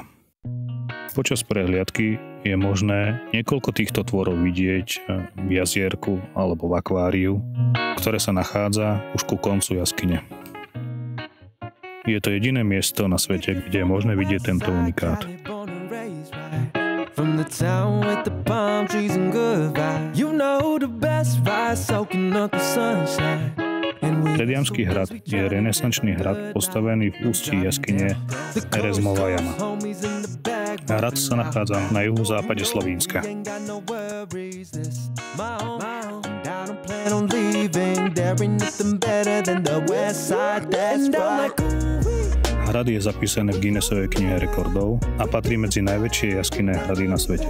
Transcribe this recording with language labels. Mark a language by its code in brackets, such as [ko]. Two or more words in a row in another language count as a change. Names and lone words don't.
[sk] Počas prehliadky je možné niekoľko týchto tvorov vidieť v jazierku alebo v akváriu, ktoré sa nachádza už ku koncu jaskyne. Je to jediné miesto na svete, kde je možné vidieť tento unikát. [en] From the town with the palm trees and good vibes. You know the best ride soaking up the sunshine. [sk] Tediamský hrad je renesančný hrad postavený v ústí jaskyne Erezmova jama. Hrad sa nachádza na juhozápade Slovenska. Hrad je zapísaný v Guinnessovej knihe rekordov a patrí medzi najväčšie jaskyné hrady na svete.